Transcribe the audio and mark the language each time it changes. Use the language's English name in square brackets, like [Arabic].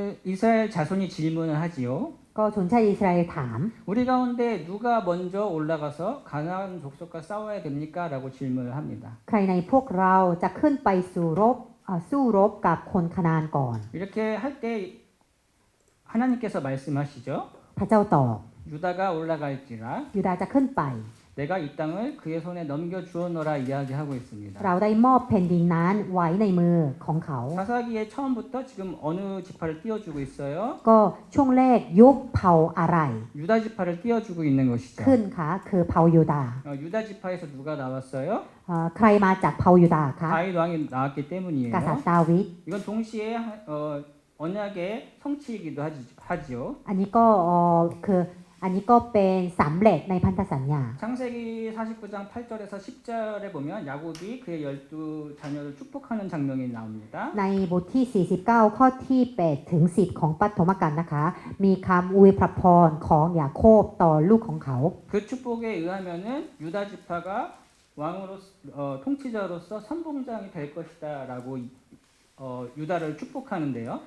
[Korean] 이스라엘 자손이 질문을 하지요. [Thai] ก็ชนชาติอิสราเอลถาม [Korean] 우리 가운데 누가 먼저 올라가서 가나안 족속과 싸워야 됩니까? 라고 질문을 합니다. [Thai] ใครในพวกเราจะขึ้นไปสู้รบกับคนคานานก่อน [Korean] 이렇게 할 때 하나님께서 말씀하시죠. [Thai] พระเจ้าตอบ [Korean] 유다가 올라갈지라 [Thai] ยูดาห์จะขึ้นไป [Korean] 내가 이 땅을 그의 손에 넘겨 주었노라 이야기하고 있습니다. [Thai] เราได้มอบแผ่นดินนั้นไว้ในมือของเขา [Korean] 사사기의 처음부터 지금 어느 지파를 띄워주고 있어요? [Thai] ก็ช่วงแรกยกเผ่าอะไร [Korean] 유다 지파를 띄워주고 있는 것이죠. [Thai] ขึ้นคะคือเผ่ายูดาห์ [Korean] 유다 지파에서 누가 나왔어요? [Thai] ใครมาจากเผ่ายูดาห์คะ [Korean] 다윗 왕이 나왔기 때문이에요. [Thai] กษัตริย์ดาวิด [Korean] 이건 동시에 언약의 성취이기도 하지요. [Thai] อันนี้ก็คืออันนี้ก็เป็นสำเร็จในพันธสัญญา [Korean] 창세기 49장 8절에서 10절에 보면 야곱이 그의 12 자녀를 축복하는 장면이 나옵니다. [Thai] ในบทที่ 49 ข้อที่ 8 ถึง 10 ของปฐมกาลนะคะ มีคำอวยพระพรของยาโคบต่อลูกของเขา [Korean] 그 축복에 의하면은 유다 지파가 왕으로 통치자로서 선봉장이 될 것이다라고 유다를 축복하는데요.